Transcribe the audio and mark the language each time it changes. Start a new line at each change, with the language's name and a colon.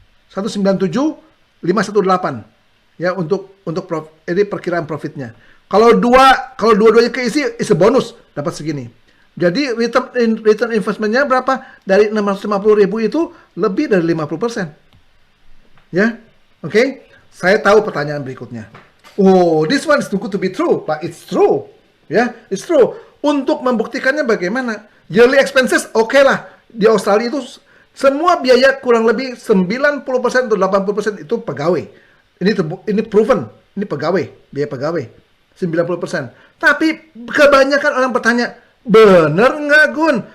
Indonesian: 197.518 ya untuk ini perkiraan profitnya. Kalau dua-duanya keisi
English: is a bonus
Indonesian: dapat segini. Jadi return investmentnya berapa? Dari 650.000 itu lebih dari 50%. Ya. Oke. Saya tahu pertanyaan berikutnya.
English: Oh, this one is too good to be true, but it's true.
Indonesian: Ya,
English: it's true.
Indonesian: Untuk membuktikannya bagaimana?
English: Yearly expenses
Indonesian: oke lah. Di Australia itu semua biaya kurang lebih 90% atau 80% itu pegawai. Ini proven, ini pegawai, biaya pegawai. 90%. Tapi kebanyakan orang bertanya, bener nggak Gun?